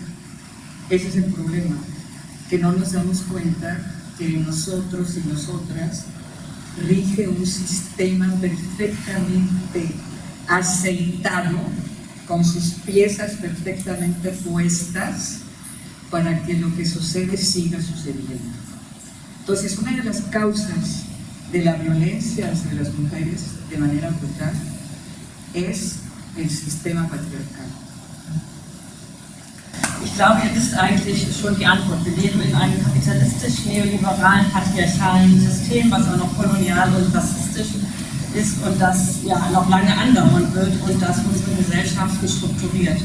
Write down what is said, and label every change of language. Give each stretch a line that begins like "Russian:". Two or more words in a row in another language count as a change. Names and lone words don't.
Spanish: Ese es el problema, que no nos damos cuenta que nosotros y nosotras rige un sistema perfectamente aceitado, con sus piezas perfectamente puestas para que lo que sucede siga sucediendo. Entonces, una de las causas de la violencia hacia las mujeres de manera brutal es el sistema patriarcal.
German: Ich glaube, ihr wisst eigentlich schon die Antwort. Wir leben in einem kapitalistisch-neoliberalen, patriarchalen System, was auch noch kolonial und rassistisch ist und das ja noch lange andauern wird und das unsere Gesellschaften strukturiert.